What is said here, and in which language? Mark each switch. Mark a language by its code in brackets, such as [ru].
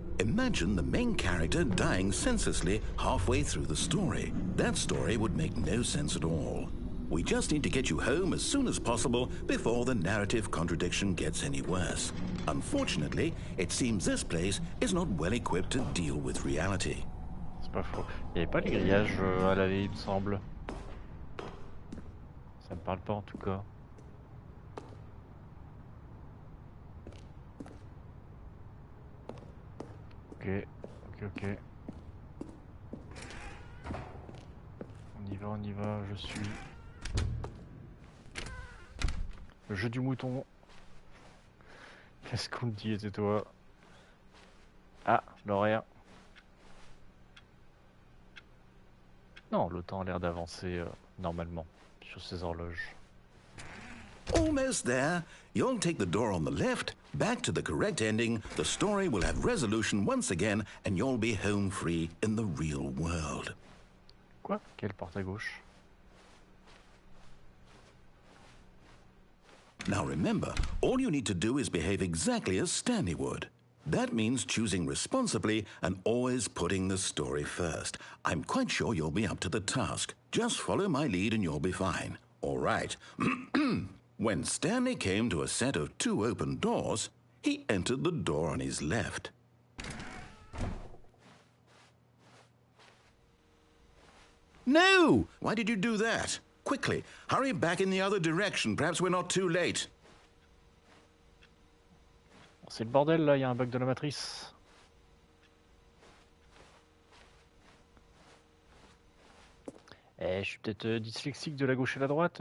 [en] Imagine the main character dying senselessly halfway through the story. That story would make no sense at all. We just need to get you home as soon as possible before the narrative contradiction gets any worse. Unfortunately, it seems this place is not well equipped to deal with reality. [fr] C'est pas faux. Il n'y avait pas les grillages à l'allée, il me semble. Ça me parle pas en tout cas. Ok. On y va, je suis. Le jeu du mouton. Qu'est-ce qu'on me dit, c'est toi? Ah, l'horaire. Non, le temps a l'air d'avancer normalement sur ces horloges. [en] Almost there. You'll take the door on the left, back to the correct ending, the story will have resolution once again, and you'll be home free in the real world. [fr] Quoi? Quelle porte à gauche? [en] Now remember, all you need to do is behave exactly as Stanley would. That means choosing responsibly and always putting the story first. I'm quite sure you'll be up to the task. Just follow my lead and you'll be fine. All right. When Stanley came to a set of 2 open doors, he entered the door on his left. No! Why did you do that? Quickly, hurry back in the other direction. Perhaps we're not too late. [fr] C'est le bordel là, il y a un bug de la matrice. Je suis peut-être dyslexique de la gauche et la droite.